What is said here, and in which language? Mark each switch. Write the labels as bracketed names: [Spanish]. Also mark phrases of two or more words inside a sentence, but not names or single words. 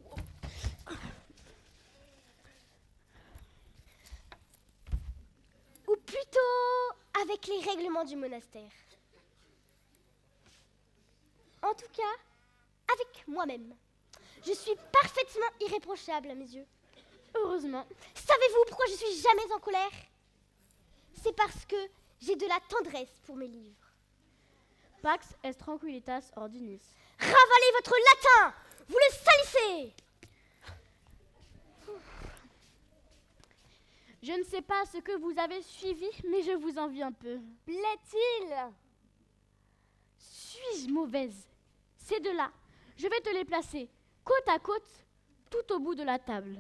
[French] Ou plutôt avec les règlements du monastère. En tout cas, avec moi-même. Je suis parfaitement irréprochable à mes yeux. Heureusement. Savez-vous pourquoi je suis jamais en colère? C'est parce que j'ai de la tendresse pour mes livres. [Latin] Pax est tranquillitas ordinis. [French] Ravalez votre latin! Vous le salissez! Je ne sais pas ce que vous avez suivi, mais je vous envie un peu. Plaît-il? Suis-je mauvaise? Ces deux-là, je vais te les placer côte à côte, tout au bout de la table.